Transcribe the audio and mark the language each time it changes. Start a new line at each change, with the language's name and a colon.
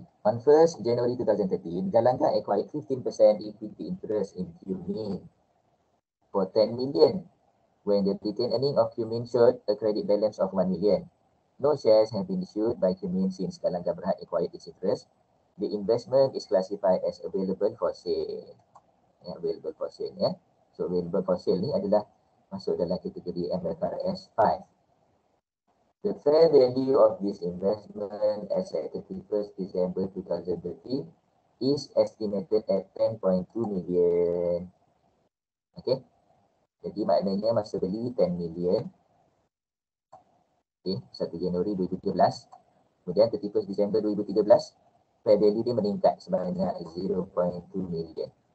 English: On 1st January 2013, Galanga acquired 15% equity interest in Qmin for 10 million when the retained earning of Qmin showed a credit balance of 1 million. No shares have been issued by Qmin since Galanga Berhad acquired its interest. The investment is classified as available for sale. Available for sale.
Malay: So
English: available for sale
Malay: ni adalah masuk dalam kategori MFRS 5.
English: The fair value of this investment as at 31st December 2013 is estimated at 10.2 million.
Malay: Okay. Jadi maknanya masa beli 10 million. Okay, 1 Januari 2017. Kemudian 31st December 2013, fair value dia meningkat sebanyak 0.2 million.